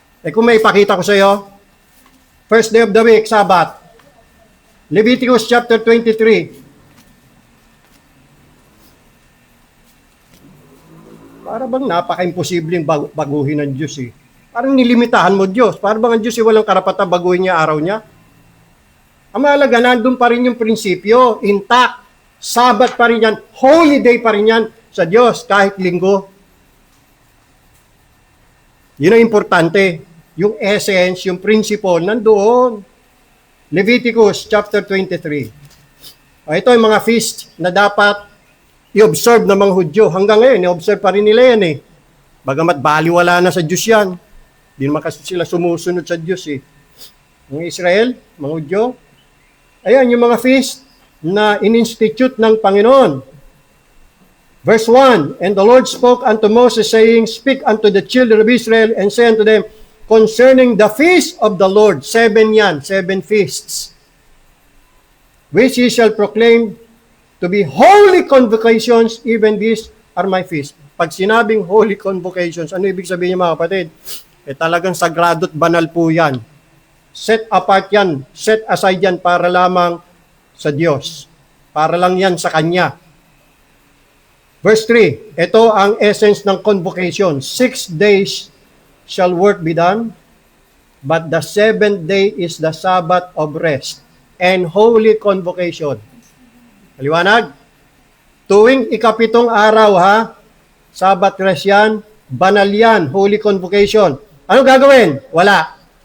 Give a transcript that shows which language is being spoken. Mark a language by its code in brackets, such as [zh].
[tl] Kung may ipakita ko sa'yo, [en] first day of the week, [tl] Sabbath. [en] Leviticus chapter 23. [tl] Para bang napaka-imposibleng baguhin ng Diyos eh. Parang nilimitahan mo Diyos. Para bang ang Diyos walang karapatan baguhin niya araw niya? Ang mahalaga, nandun pa rin yung prinsipyo, intact. Sabat pa rin yan, holy day pa rin yan sa Diyos kahit linggo. Yun ang importante. Yung essence, yung principle, nandoon. [en] Leviticus chapter 23. [tl] Ito yung mga feast na dapat i-observe ng mga Hudyo. Hanggang ngayon, i-observe pa rin nila yan eh. Bagamat baliwala na sa Diyos yan. Hindi naman kasi sila sumusunod sa Diyos eh. Mga Israel, mga Hudyo. Ayan, yung mga feast na in-institute ng Panginoon. [en] Verse 1, And the Lord spoke unto Moses, saying, Speak unto the children of Israel, and say unto them, concerning the feast of the Lord, 7 yan, 7 feasts, which ye shall proclaim to be holy convocations, even these are my feasts. [tl] Pag sinabing holy convocations, ano ibig sabihin niyo mga kapatid? Talagang sagrado't banal po yan. Set apart yan, set aside yan para lamang sa Diyos. Para lang yan sa Kanya. Verse 3, ito ang essence ng convocation. [en] 6 days shall work be done, but the 7th day is the Sabbath of rest and holy convocation. [tl] Maliwanag? Tuwing ikapitong araw ha, Sabbath rest yan, banal yan, [en] holy convocation. [tl] Ano gagawin? Wala.